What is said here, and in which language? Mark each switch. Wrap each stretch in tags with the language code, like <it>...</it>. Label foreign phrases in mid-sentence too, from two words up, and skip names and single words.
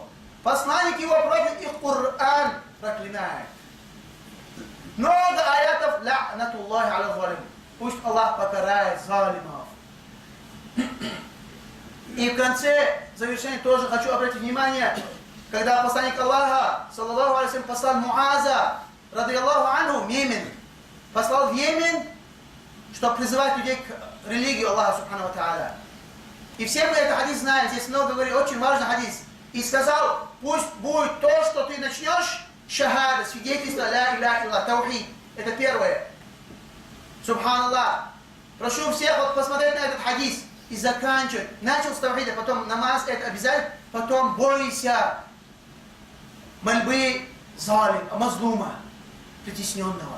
<ru>Посланник его проклял, и Коран проклинает. Много аятов</ru> <ar>لعنة الله على الظالم.</ar> <ru>Пусть Аллах покарает залимов. И в конце завершения тоже хочу обратить внимание, когда посланник Аллаха,</ru> <ar>صلى الله عليه وسلم,</ar> <ru>послал Муаза,</ru> <ar>رضي الله عنه,</ar> <ru>в Йемен, послал в Йемен, чтобы призывать людей к религии Аллаха</ru> <ar>سبحانه وتعالى.</ar> <ru>И все мы этот хадис знаем, здесь много говорит, очень важный хадис. И сказал: пусть будет то, что ты начнешь, шахада, свидетельство,</ru> <ar>لا إله إلا، توحيد.</ar> <ru>Это первое. Субханаллах. Прошу всех вот посмотреть на этот хадис и заканчивать. Начал с таухида, потом намаз, это обязательно, потом бойся мольбы</ru> <ar>ظالم، مظلوم,</ar> <ru>притесненного.</ru>